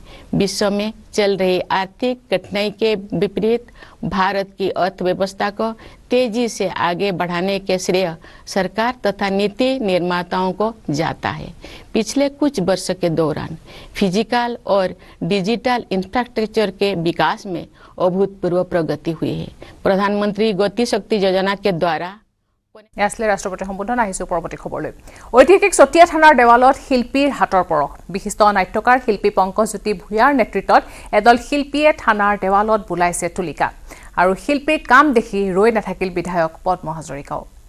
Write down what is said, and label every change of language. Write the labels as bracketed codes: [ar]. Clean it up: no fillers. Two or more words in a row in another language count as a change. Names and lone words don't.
[hi] विश्व में चल रही आर्थिक कठिनाई के विपरीत भारत की अर्थव्यवस्था को तेजी से आगे बढ़ाने के श्रेय सरकार तथा नीति निर्माताओं को जाता है। पिछले कुछ वर्ष के दौरान फिजिकल और [en] digital infrastructure [hi] के विकास में अभूतपूर्व प्रगति हुई है। प्रधानमंत्री गति शक्ति योजना के द्वारा [as] ইয়াছলে ৰাষ্ট্ৰপতি সম্বোধন আহিছো পৰৱৰ্তী খবৰলৈ। ঐতিহাসিক চতিয়া থানাৰ দেৱালত শিল্পীৰ হাতৰ পৰশ। বিশিষ্ট নাট্যকাৰ শিল্পী পংকজজ্যোতি ভূঞাৰ নেতৃত্বত এদল শিল্পীয়ে থানাৰ দেৱালত বুলাইছে তুলিকা। আৰু শিল্পীৰ কাম দেখি ৰৈ নাথাকিল বিধায়ক পদ্ম হাজৰিকাও।